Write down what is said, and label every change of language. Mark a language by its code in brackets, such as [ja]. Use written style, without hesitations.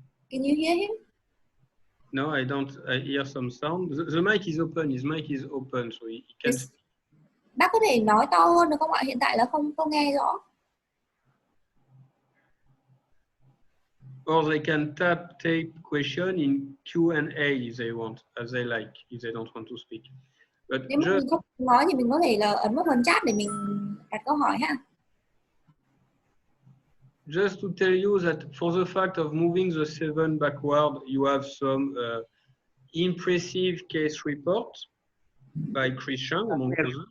[en] Can you hear him? No, I don't. I hear some sound. The mic is open. His mic is open, so he can Yes. speak. [vi] Bác có thể nói to hơn được không ạ? Hiện tại là không nghe rõ. [en] Or they can take question in Q&A if they want, as they like, if they don't want to speak. But [vi] nếu mà mình không nói thì mình có thể là ấn vào phần chat để mình đặt câu hỏi ha. [en] Just to tell you that for the fact of moving the 7 backward, you have some impressive case reports by Christian, among others.